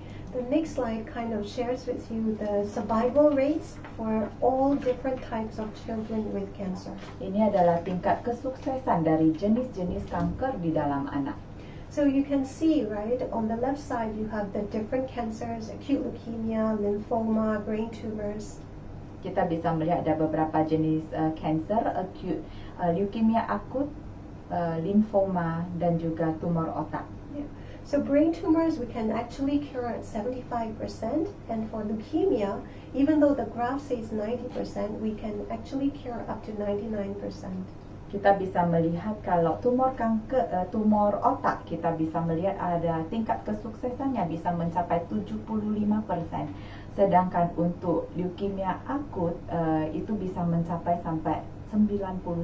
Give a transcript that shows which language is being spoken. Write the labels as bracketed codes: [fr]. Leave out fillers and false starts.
[en] The next slide kind of shares with you the survival rates for all different types of children with cancer. [id] Ini adalah tingkat kesuksesan dari jenis-jenis kanker di dalam anak. [en] So you can see, right, on the left side you have the different cancers, acute leukemia, lymphoma, brain tumors. [id] Kita bisa melihat ada beberapa jenis cancer, acute leukemia akut, lymphoma, dan juga tumor otak. Yeah. [en] So brain tumors we can actually cure at 75%, and for leukemia, even though the graph says 90%, we can actually cure up to 99%. [id] Kita bisa melihat kalau tumor otak, kita bisa melihat ada tingkat kesuksesannya bisa mencapai 75%. Sedangkan untuk leukemia akut itu bisa mencapai sampai 99%.